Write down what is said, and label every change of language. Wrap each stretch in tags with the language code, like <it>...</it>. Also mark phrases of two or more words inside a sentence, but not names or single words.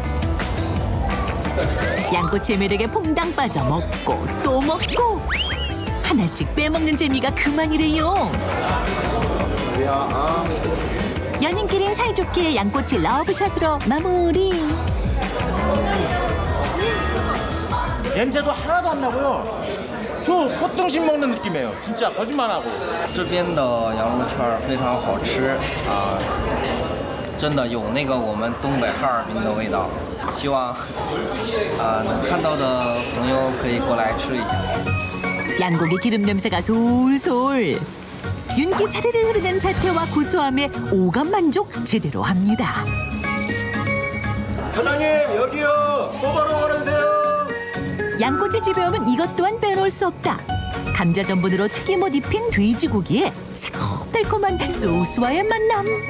<ko>양꼬치의 매력에 퐁당 빠져 먹고 또 먹고 하나씩 빼먹는 재미가 그만이래요. 연인끼린 사이좋게 양꼬치 러브샷으로 마무리. 냄새도 하나도 안 나고요. 저 꽃등심 먹는 느낌이에요. 진짜 거짓말 안 하고.</ko> <zh>这边的羊肉串非常好吃啊，真的有那个我们东北哈尔滨的味道。希望能看到的朋友可以过来吃一下。</zh> <ko>양고기 기름 냄새가 솔솔. 윤기 차르르 흐르는 자태와 고소함에 오감 만족 제대로 합니다. 사장님 여기요. 뽑아러 오는데요. 양꼬치 집에 오면 이것 또한 빼놓을 수 없다. 감자 전분으로 튀김옷 입힌 돼지고기에 새콤달콤한 소스와의 만남.</ko>